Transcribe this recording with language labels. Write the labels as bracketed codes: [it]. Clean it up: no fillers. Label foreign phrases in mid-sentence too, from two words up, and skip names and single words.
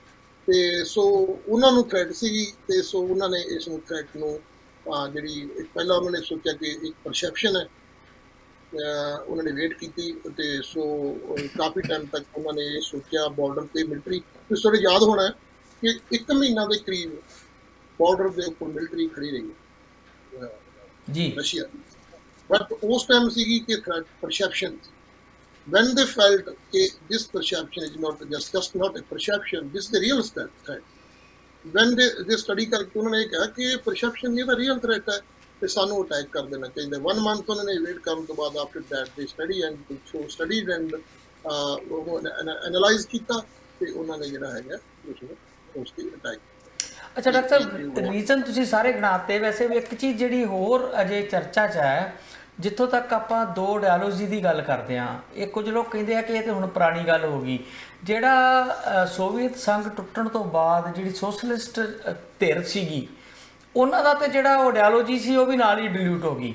[pa] ਤੇ ਸੋ ਉਹਨਾਂ ਨੂੰ ਥ੍ਰੈਟ ਸੀਗੀ, ਤੇ ਸੋ ਉਹਨਾਂ ਨੇ ਇਸ ਨੂੰ ਥ੍ਰੈਟ ਨੂੰ ਜਿਹੜੀ ਪਹਿਲਾਂ ਉਹਨਾਂ ਨੇ ਸੋਚਿਆ ਕਿ ਇੱਕ ਪਰਸੈਪਸ਼ਨ ਹੈ, ਉਹਨਾਂ ਨੇ ਵੇਟ ਕੀਤੀ, ਤੇ ਸੋ ਕਾਫੀ ਟਾਈਮ ਤੱਕ ਉਹਨਾਂ ਨੇ ਇਹ ਸੋਚਿਆ ਬਾਰਡਰ ਤੇ ਮਿਲਟਰੀ। ਤੁਸੀਂ ਤੁਹਾਡੇ ਯਾਦ ਹੋਣਾ ਹੈ ਕਿ 1 ਮਹੀਨਾ ਦੇ ਕਰੀਬ ਬਾਰਡਰ ਦੇ ਉੱਪਰ ਮਿਲਟਰੀ ਖੜੀ ਰਹੀ ਜੀ ਰਸ਼ੀਆ ਦੀ, ਬਟ ਉਸ ਟਾਈਮ ਸੀਗੀ ਕਿ [en] threat perception. when they felt that this perception is not just not a perception, this is the real threat. When they study [pa] ਕਰਕੇ ਉਹਨਾਂ ਨੇ ਇਹ ਕਿਹਾ ਕਿ ਇਹ perception ਨਹੀਂ, ਤਾਂ [en] real threat [pa] ਹੈ ਤੇ ਸਾਨੂੰ ਅਟੈਕ ਕਰ ਦੇਣਾ ਚਾਹੀਦਾ। 1 month ਉਹਨਾਂ ਨੇ ਵੇਟ ਕਰਨ ਤੋਂ ਬਾਅਦ [en] after that they study and so studied and analyze [pa] ਕੀਤਾ, ਤੇ ਉਹਨਾਂ ਨੇ ਜਿਹੜਾ ਹੈਗਾ ਉਸ ਤੇ ਅਟੈਕ। ਅੱਛਾ ਡਾਕਟਰ ਸਾਹਿਬ, ਰੀਜ਼ਨ ਤੁਸੀਂ ਸਾਰੇ ਗਿਣਾਤੇ। ਵੈਸੇ ਵੀ ਇੱਕ ਚੀਜ਼ ਜਿਹੜੀ ਹੋਰ ਅਜੇ ਚਰਚਾ 'ਚ ਹੈ, ਜਿੱਥੋਂ ਤੱਕ ਆਪਾਂ ਦੋ ਡਾਇਲੋਜੀ ਦੀ ਗੱਲ ਕਰਦੇ ਹਾਂ, ਇਹ ਕੁਝ ਲੋਕ ਕਹਿੰਦੇ ਆ ਕਿ ਇਹ ਤਾਂ ਹੁਣ ਪੁਰਾਣੀ ਗੱਲ ਹੋ ਗਈ। ਜਿਹੜਾ ਸੋਵੀਅਤ ਸੰਘ ਟੁੱਟਣ ਤੋਂ ਬਾਅਦ ਜਿਹੜੀ ਸੋਸ਼ਲਿਸਟ ਧਿਰ ਸੀਗੀ, ਉਹਨਾਂ ਦਾ ਤੇ ਜਿਹੜਾ ਉਹ ਡਾਇਲੋਜੀ ਸੀ ਉਹ ਵੀ ਨਾਲ ਹੀ ਡਿਲੂਟ ਹੋ ਗਈ।